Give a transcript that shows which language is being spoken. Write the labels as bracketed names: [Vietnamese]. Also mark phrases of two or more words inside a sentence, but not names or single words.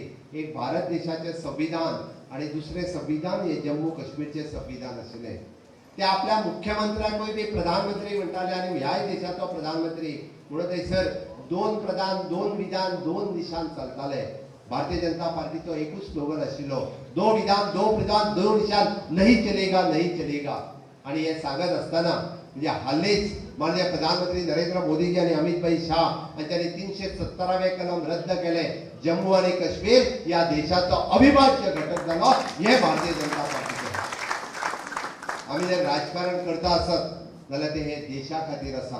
[Konkani] एक भारत देशाचे संविधान आणि दुसरे संविधान हे जम्मू काश्मीरचे संविधान आशिल्ले. ते आपल्या मुख्यमंत्र्याकूय बी प्रधानमंत्री म्हणटाले आणि ह्याय देशाचो प्रधानमंत्री म्हणून थंयसर 2 प्रधान, 2 विधान, 2 निशान चलताले. भारतीय जनता पार्टीचो एकूच स्लोगन आशिल्लो, 2 विधान, 2 प्रधान, 2 निशान, [Hindi] नहीं चलेगा, नहीं चलेगा. [Konkani] आणि हे सांगत असताना म्हणजे हालीच माननीय प्रधानमंत्री नरेंद्र मोदीजी आणि अमित भाई शाह हांच्यांनी 370वें कलम रद्द केले. जम्मू आणि काश्मीर या देशाचो अविभाज्य घटक जालो. हे भारतीय जनता पार्टीचे. आम्ही जर राजकारण करता आसत जाल्यार ते हे देशा खातीर आसा.